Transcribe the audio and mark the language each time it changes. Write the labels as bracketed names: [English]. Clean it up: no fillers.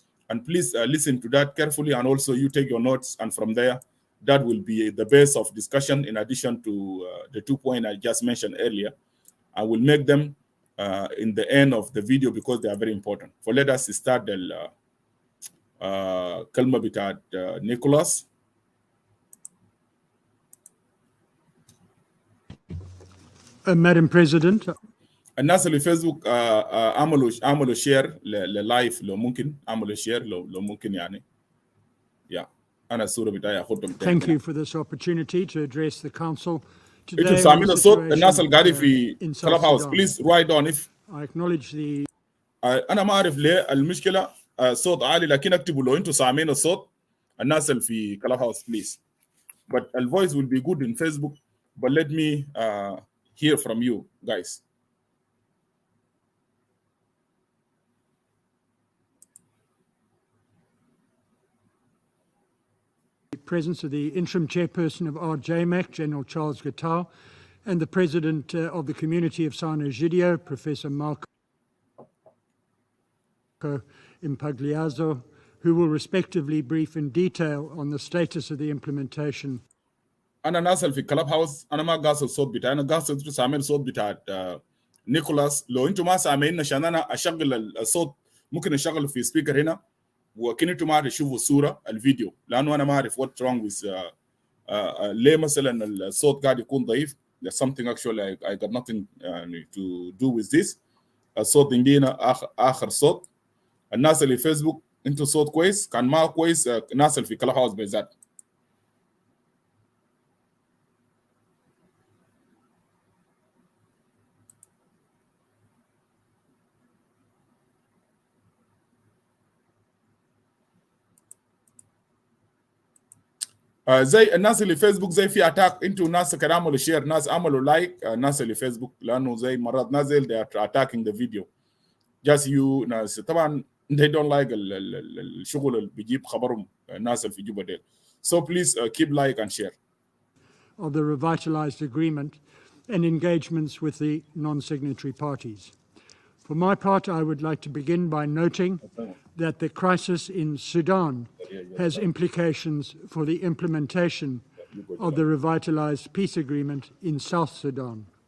[English] And please listen to that carefully and also you take your notes and from there that will be the base of discussion in addition to the 2 points I just mentioned earlier. I will make them in the end of the video because they are very important. Let us start [Arabic] الكلمة بتاعت نيكولاس. [English] Madam President. [Arabic] الناس اللي فيسبوك عملوا شير للايف لو ممكن عملوا شير لو ممكن يعني انا الصوره بتاعي اخدهم. [English] Thank you for this opportunity to address the council today. [Arabic] انتوا سامعين الصوت؟ الناس اللي قاعدين في كلاب هاوس [English] please right on if I acknowledge the [Arabic] انا ما اعرف ليه المشكله صوت عالي، لكن اكتبوا لو انتوا سامعين الصوت الناس اللي في كلاب هاوس [English] Please. But the voice will be good in Facebook, but let me hear from you guys. presence of the interim chairperson of RJMEC, General Charles Gattau, and the president of the community of Sano Gidio, Professor Marco Impagliazzo, who will respectively brief in detail on the status of the implementation. [Arabic] أنا نازل في كلاب هاوس، أنا ما قاصد الصوت بتاعي، أنا قاصد أنتوا سامعين الصوت بتاع نيكولاس. لو أنتوا ما سامعين عشان أنا أشغل الصوت ممكن أشغله في سبيكر هنا، وكن أنتوا ما تشوفوا الصورة الفيديو، لأنه أنا ما أعرف [English] what's wrong with [Arabic] ليه مثلا الصوت قاعد يكون ضعيف. [English] There's something actually I got nothing to do with this. [Arabic] الصوت عندنا آخر صوت. الناس اللي فيسبوك أنتوا صوت كويس، كان ما كويس الناس اللي في كلاب هاوس بالذات. زي الناس اللي فيسبوك زي في اتاك، انتوا ناس كانوا عملوا شير، ناس عملوا لايك، الناس اللي فيسبوك لانه زي مرات نازل [English] they are attacking the video just you [Arabic] ناس. طبعا [English] they don't like [Arabic] الشغل اللي بيجيب خبرهم الناس اللي في جوبا ديل. [English] So please keep like and share. Of the revitalized agreement and engagements with the non-signatory parties. For my part, I would like to begin by noting that the crisis in Sudan has implications for the implementation of the revitalized peace agreement in South Sudan.